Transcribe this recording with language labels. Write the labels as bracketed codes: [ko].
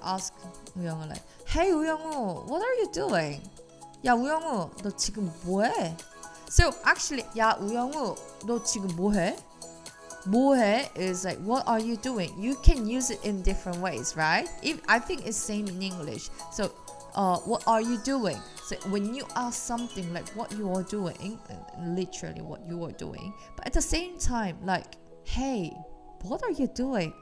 [en] Asked 우영우 like, "Hey 우영우, what are you doing?" [ko] 야 우영우, 너 지금 뭐해? So actually, 야 우영우, 너 지금 뭐해? [en] 뭐해 is like, what are you doing? You can use it in different ways, right? I think it's same in English. So, what are you doing? So when you ask something like what you are doing, literally what you are doing, but at the same time, like, hey, what are you doing?